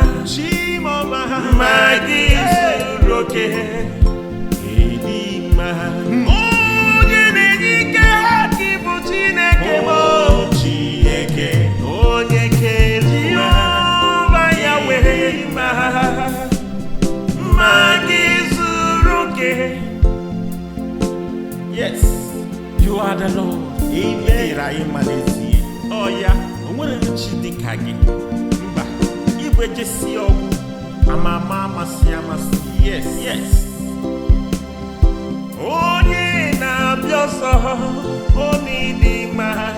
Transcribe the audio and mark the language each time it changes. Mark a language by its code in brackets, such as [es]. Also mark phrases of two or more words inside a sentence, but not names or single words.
[ig] Chimoma. Mma gị zuru oke. Ịdị mma. Onye na-enye ike, gị bụ Chineke m. O Chineke, onye kere ụwa, Jehova Yahweh. Ịdị mma. Mma gị zuru oke. [en] Yes, you are the Lord. [ig] Amen. Ị dịrị anyị mma n'ezie. Ọ ya, o nwere chi dị ka gị. Mba, igwe jesi ọgwụ, ama ama, amasị amasị. [en] Yes, yes. [ig] Onye na-abịa ọsọ, ọ na-ịdị mma.